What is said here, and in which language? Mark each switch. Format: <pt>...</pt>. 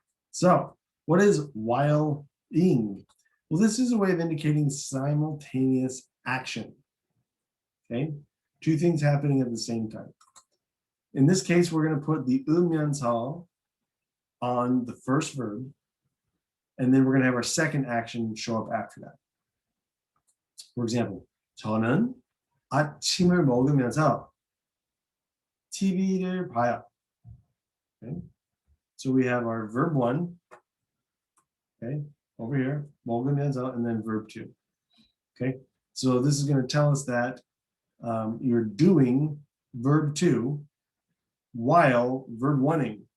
<en>So, what is while ing? Well, this is a way of indicating simultaneous action. Okay, two things happening at the same time. In this case, we're going to put the 음연서 on the first verb, and then we're going to have our second action show up after that. For example,</en> <ko>저는 아침을 먹으면서 TV를 봐요.</ko> <en>Okay, so we have our verb one. Okay, over here, 먹으면서, and then verb two. Okay, so this is going to tell us that you're doing verb two while verb oneing.</en>